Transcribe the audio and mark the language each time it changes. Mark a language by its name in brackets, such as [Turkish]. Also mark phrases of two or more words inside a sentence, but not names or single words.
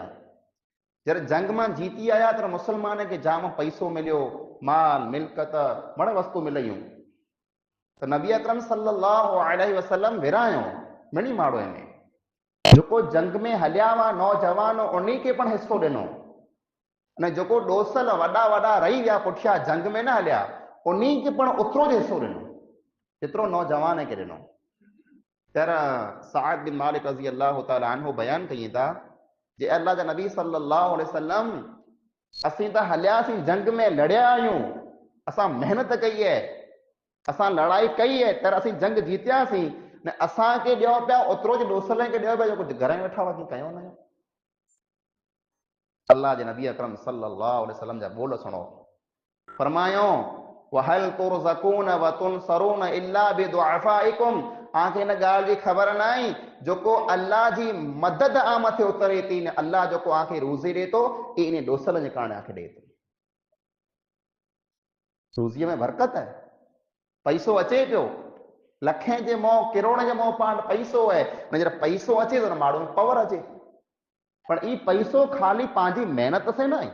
[Sindhi] जॾहिं जंग में जीती आया त मुसलमान खे जाम पैसो मिलियो, माल मिल्कत मण वस्तु मिलियूं, त नबी अकरम [Arabic] صلى الله عليه وسلم [Sindhi] विरायो मिणी माड़ो में, जेको जंग में हलिया हुआ नौजवान उन खे पण हिस्सो ॾिनो, अने जेको डोसल वॾा वॾा रही विया पुठियां जंग में न हलिया, उन खे पण ओतिरो जो हिस्सो ॾिनो जेतिरो नौजवान खे ॾिनो। तरह साद बिन मालिक [Arabic] رضي الله تعالى عنه [Sindhi] बयान कई था, जे अल्लाह जा नबी [Arabic] صلى الله عليه وسلم, [Sindhi] असीं त हलियासीं जंग में लड़िया आहियूं, असां महिनत कई है, असां लड़ाई कई है, तर असीं जंग जीतियासीं, ने असांखे ॾियो पिया ओतिरो ज ॾोसले खे ॾियो पिया जेको घर में वेठा हुआ कयो न। अल्लाह जे नबी अकरम [Arabic] صلى الله عليه وسلم [Sindhi] जा ॿोल सुनो, फरमायो [Arabic] وهل ترزقون وتنصرون إلا بضعفائكم, [Sindhi] आंखे इन ॻाल्हि जी ख़बर न आहे जेको अल्लाह जी मदद आ मथे उतरे थी ने अल्लाह जेको आंखे रोज़ी ॾे थो इन ॾोसलनि जे कारण आंखे ॾे थो। रोज़ीअ में बरकत है, पैसो अचे पियो लखें जे मोह किरोड़ जे मोह पाण पैसो है, जॾहिं पैसो अचे तो माण्हू में पावर अचे, पर ई पैसो खाली पंहिंजी मेहनत से न आहे।